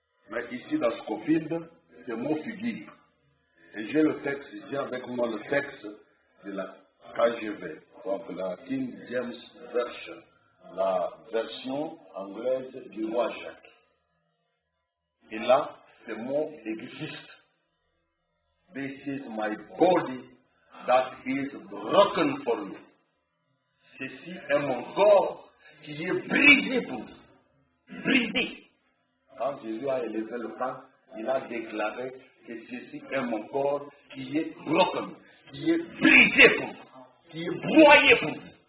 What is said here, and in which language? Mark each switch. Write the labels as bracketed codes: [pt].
[fr] Mais ici dans Scofield, ce mot figure. Et j'ai le texte ici avec moi, le texte de la KJV, donc la King James Version, la version anglaise du roi Jacques. Et là, ce mot existe. [en] This is my body that is broken for you. [fr] Ceci est mon corps qui est brisé pour vous. Brisé. Quand Jésus a élevé le pain, il a déclaré que ceci est mon corps qui est broken, qui est brisé pour vous, qui est broyé pour vous.